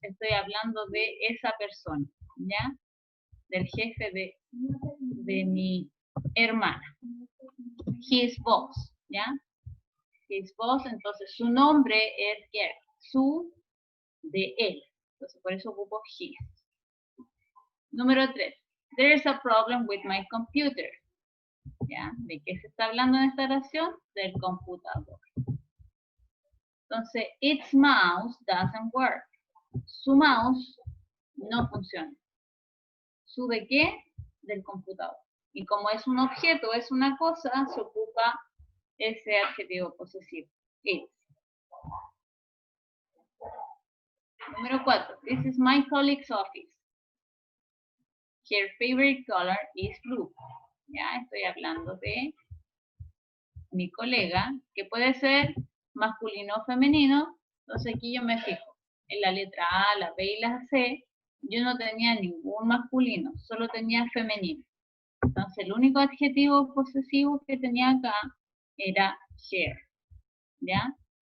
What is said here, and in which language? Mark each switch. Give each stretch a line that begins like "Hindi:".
Spanish: Estoy hablando de esa persona, ¿ya? Del jefe de mi hermana.
English: His boss,
Spanish: ¿ya? His boss, entonces su nombre es Gary. Su de él. Entonces por eso ocupo his. Número 3.
English: There is a problem with my computer.
Spanish: ¿Ya? ¿De qué se está hablando en esta oración? Del computador. Entonces,
English: its mouse doesn't work.
Spanish: Su mouse no funciona. ¿Su de qué? Del computador. Y como es un objeto, es una cosa, se ocupa ese adjetivo posesivo.
English: Its.
Spanish: Número 4.
English: This is my colleague's office. Her favorite color is blue.
Spanish: Ya estoy hablando de mi colega, que puede ser masculino o femenino. Entonces aquí yo me fijo. En la letra A, la B y la C, yo no tenía ningún masculino, solo tenía femenino. Entonces el único adjetivo posesivo que tenía acá era her. ¿Ya?